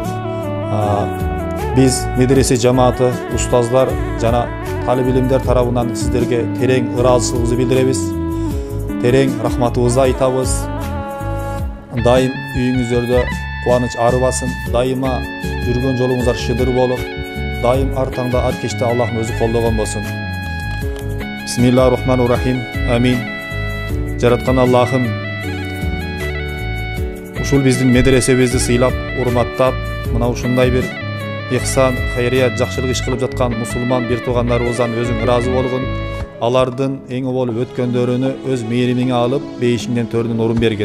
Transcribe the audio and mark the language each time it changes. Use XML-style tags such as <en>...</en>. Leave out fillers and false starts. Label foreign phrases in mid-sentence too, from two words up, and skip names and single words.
<ky>Биз медресе жамааты, устаздар жана талип илимдер тарабынан сиздерге терең ыраазычылыгыбызды билдиребиз. Терең рахматыбызды айтабыз. Дайым үйүңүздөрдө кубаныч арыбасын, дайыма жүргөн жолуңуздар шыдыр болуп, дайым ар таңда, ар кечте Аллахтын өзү колдогон болсун.</ky> <ar>بسم الله الرحمن الرحيم.</ar> <ky>Амин. Жараткан Аллахым ушул биздин медресебизди сыйлап, урматтап, мына ушундай бир ихсан, хайрият, жакшылык иш кылып жаткан мусулман бир туугандарыбыздан өзүң ыраазы болгун. Алардын эң болуп өткөндөрүнү өз мээримиңе алып, бейишиңден төрүнөн орун бергин.</ky>